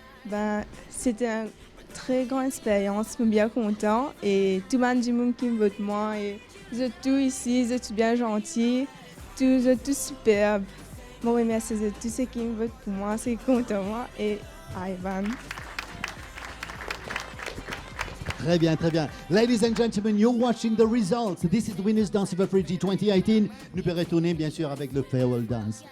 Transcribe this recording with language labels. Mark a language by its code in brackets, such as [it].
[fr] Ben, c'était une très grande expérience. Je suis bien content. Et tout le monde qui me vote moi. Et vous êtes tous ici, vous êtes tous bien gentils. Vous êtes tous superbes. Je remercie tous ceux qui me votent pour moi, ceux qui comptent en moi et Ivan. Très bien, très bien. [en] Ladies and gentlemen, you're watching the results. This is the Winners Dance of Africa 2018. [fr] Nous pouvons retourner bien sûr avec le farewell dance.